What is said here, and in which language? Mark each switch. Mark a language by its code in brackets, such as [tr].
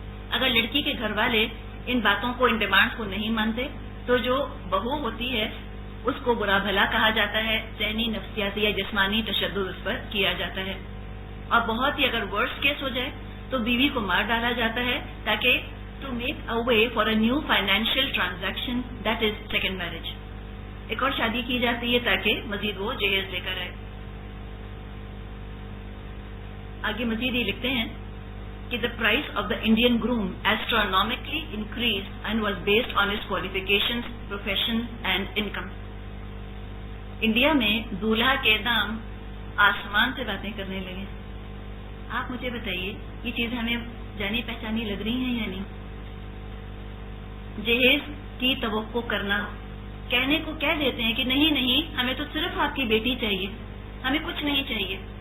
[ur] اگر لڑکی کے گھر والے ان باتوں کو، ان ڈیمانڈز کو نہیں مانتے، تو جو بہو ہوتی ہے اس کو برا بھلا کہا جاتا ہے، ذہنی، نفسیاتی یا جسمانی تشدد اس پر کیا جاتا ہے. اور بہت ہی اگر ورس کیس ہو جائے تو بیوی کو مار ڈالا جاتا ہے، تاکہ [en] To make a way for a new financial transaction, that is second marriage. [ur] ایک اور شادی کی جاتی ہے تاکہ مزید وہ جہیز لے کر آئے. آگے مزید یہ لکھتے ہیں کہ [en] the price of the Indian groom astronomically increased and was based on his qualifications, profession and income. [ur] India میں دولہا کے دام آسمان سے باتیں کرنے لگے. آپ مجھے بتائیے، یہ چیزیں ہمیں جانی پہچانی لگ رہی ہیں یا نہیں؟ جہیز کی توقع کرنا، کہنے کو کہہ دیتے ہیں کہ نہیں نہیں، ہمیں تو صرف آپ کی بیٹی چاہیے، ہمیں کچھ نہیں چاہیے.